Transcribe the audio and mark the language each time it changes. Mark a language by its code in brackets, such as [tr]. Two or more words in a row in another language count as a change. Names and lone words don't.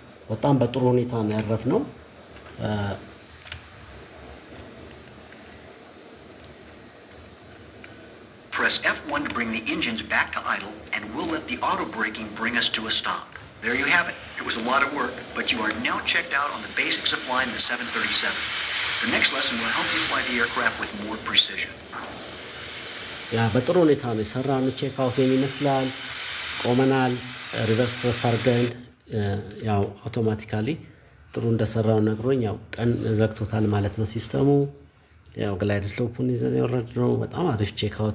[am] በጣም በጥሩ ሁኔታ ነው ያረፍነው። [en] Press F1 to bring the engines back to idle, and we'll let the auto braking bring us to a stop. There you have it. It was a lot of work, but you are now checked out on the basics of flying the 737. The next lesson will help you fly the aircraft with more precision. [am] ያ በጥሩ ሁኔታ ነው የሰራነው። [en] check out [am] ይመስላል። ቆመናል። ሪቨርስ አድርገን ያው አውቶማቲካሊ ጥሩ እንደሰራው ነግሮኝ ያው ቀን ዘግቶታል ማለት ነው ሲስተሙ። ያው [en] glide slope [am] ይዘን የወረድነው በጣም አሪፍ [en] check out